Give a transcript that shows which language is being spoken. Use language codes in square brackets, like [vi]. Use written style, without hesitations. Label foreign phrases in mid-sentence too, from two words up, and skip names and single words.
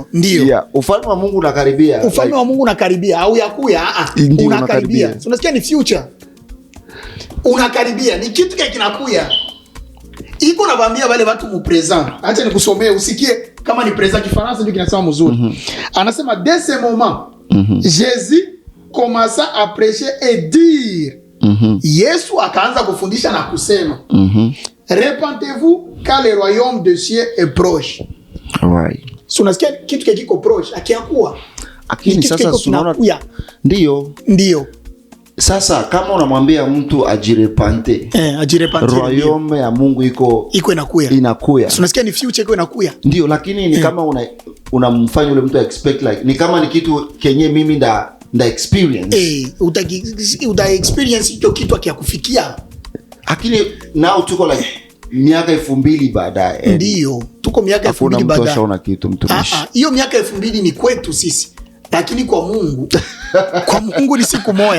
[sw] Yeah, ufalme wa Mungu unakaribia. Ufalme wa Mungu unakaribia au yakuya? Unakaribia. Unasikia ni future. Unakaribia, ni kitu kinakuya. Iko nawaambia wale watu mu present. Acha nikusomee usikie kama ni present. Kifaransa ndio kinasema mzuri. [fr] Anasema dès ce moment Jésus commença à prêcher et dire. [sw] Yesu akaanza kufundisha na kusema [fr] repentez-vous car le royaume de Dieu est proche. [en] Right. [sw] So unasikia kitu kiko proche akiakuwa. Lakini sasa tunaona ndio. Sasa kama unamwambia mtu ajirepante, royaume ya Mungu iko inakuya. So unasikia ni future iko inakuya. Ndio, lakini ni kama unamfanya yule mtu [en] expect like [sw] ni kama ni kitu kenye mimi nda experience. Uta experience hicho kitu akiakufikia. Lakini nao tuko like miaka 2000 baadaye. Ndio, tuko miaka 2000 baadaye. Hakuna kitu mtumishi. Hiyo miaka 2000 ni kwetu sisi. Lakini kwa Mungu kwa Mungu ni siku moja.